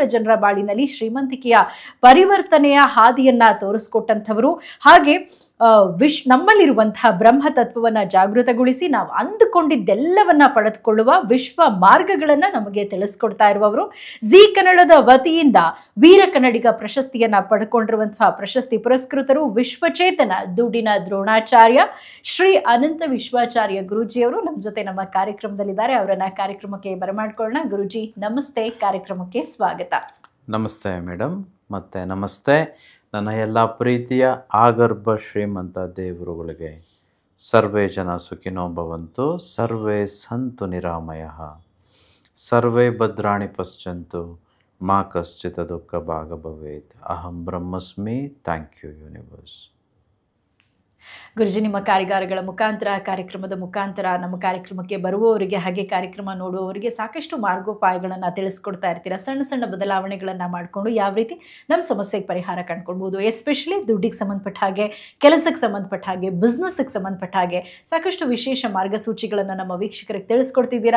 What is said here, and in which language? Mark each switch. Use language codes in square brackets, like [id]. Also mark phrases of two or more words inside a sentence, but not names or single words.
[kn] ಜನರ ಬಾಳಿನಲ್ಲಿ ಶ್ರೀಮಂತಿಕೆಯ ಪರಿವರ್ತನೆಯ ಹಾದಿಯನ್ನ ತೋರಿಸ್ಕೊಟ್ಟಂಥವರು, ಹಾಗೆ ನಮ್ಮಲ್ಲಿರುವಂತಹ ಬ್ರಹ್ಮ ತತ್ವವನ್ನ ಜಾಗೃತಗೊಳಿಸಿ ನಾವು ಅಂದುಕೊಂಡಿದ್ದೆಲ್ಲವನ್ನ ಪಡೆದುಕೊಳ್ಳುವ ವಿಶ್ವ ಮಾರ್ಗಗಳನ್ನ ನಮಗೆ ತಿಳಿಸ್ಕೊಡ್ತಾ ಇರುವವರು, ಜಿ ಕನ್ನಡದ ವತಿಯಿಂದ ವೀರ ಕನ್ನಡಿಗ ಪ್ರಶಸ್ತಿಯನ್ನ ಪಡ್ಕೊಂಡಿರುವಂತಹ ಪ್ರಶಸ್ತಿ ಪುರಸ್ಕೃತರು, ವಿಶ್ವಚೇತನ ದುಡ್ಡಿನ ದ್ರೋಣಾಚಾರ್ಯ ಶ್ರೀ ಅನಂತ ವಿಶ್ವಾಚಾರ್ಯ ಗುರೂಜಿಯವರು ನಮ್ಮ ಜೊತೆ ನಮ್ಮ ಕಾರ್ಯಕ್ರಮದಲ್ಲಿದ್ದಾರೆ. ಅವರನ್ನ ಕಾರ್ಯಕ್ರಮಕ್ಕೆ ಬರಮಾಡ್ಕೊಳ್ಳೋಣ. ಗುರೂಜಿ ನಮಸ್ತೆ, ಕಾರ್ಯಕ್ರಮಕ್ಕೆ ಸ್ವಾಗತ. ನಮಸ್ತೆ ಮೇಡಮ್, ಮತ್ತೆ ನಮಸ್ತೆ ನನ್ನ ಎಲ್ಲ ಪ್ರೀತಿಯ ಆಗರ್ಭ ಶ್ರೀಮಂತ ದೇವರುಗಳಿಗೆ. [sa] ಸರ್ವೇ ಜನ ಸುಖಿನೋ ಭವಂತು, ಸರ್ವೇ ಸಂತು ನಿರಾಮಯಃ, ಸರ್ವೇ ಭದ್ರಾಣಿ ಪಶ್ಯಂತು, ಮಾ ಕಶ್ಚಿತ್ ದುಃಖ ಭಾಗ ಭವೇತ್, ಅಹಂ ಬ್ರಹ್ಮಸ್ಮಿ. [en] thank you universe. [kn] ಗುರುಜಿ, ನಿಮ್ಮ ಕಾರ್ಯಾಗಾರಗಳ ಮುಖಾಂತರ, ಕಾರ್ಯಕ್ರಮದ ಮುಖಾಂತರ ನಮ್ಮ ಕಾರ್ಯಕ್ರಮಕ್ಕೆ ಬರುವವರಿಗೆ ಹಾಗೆ ಕಾರ್ಯಕ್ರಮ ನೋಡುವವರಿಗೆ ಸಾಕಷ್ಟು ಮಾರ್ಗೋಪಾಯಗಳನ್ನು ತಿಳಿಸ್ಕೊಡ್ತಾ ಇರ್ತೀರಾ. ಸಣ್ಣ ಸಣ್ಣ ಬದಲಾವಣೆಗಳನ್ನು ಮಾಡಿಕೊಂಡು ಯಾವ ರೀತಿ ನಮ್ಮ ಸಮಸ್ಯೆಗೆ ಪರಿಹಾರ ಕಂಡುಕೊಳ್ಬೋದು, ಎಸ್ಪೆಷಲಿ ದುಡ್ಡಿಗೆ ಸಂಬಂಧಪಟ್ಟ ಹಾಗೆ, ಕೆಲಸಕ್ಕೆ ಸಂಬಂಧಪಟ್ಟ ಹಾಗೆ, ಬಿಸ್ನೆಸ್ಗೆ ಸಂಬಂಧಪಟ್ಟ ಹಾಗೆ ಸಾಕಷ್ಟು ವಿಶೇಷ ಮಾರ್ಗಸೂಚಿಗಳನ್ನು ನಮ್ಮ ವೀಕ್ಷಕರಿಗೆ ತಿಳಿಸ್ಕೊಡ್ತಿದ್ದೀರಾ.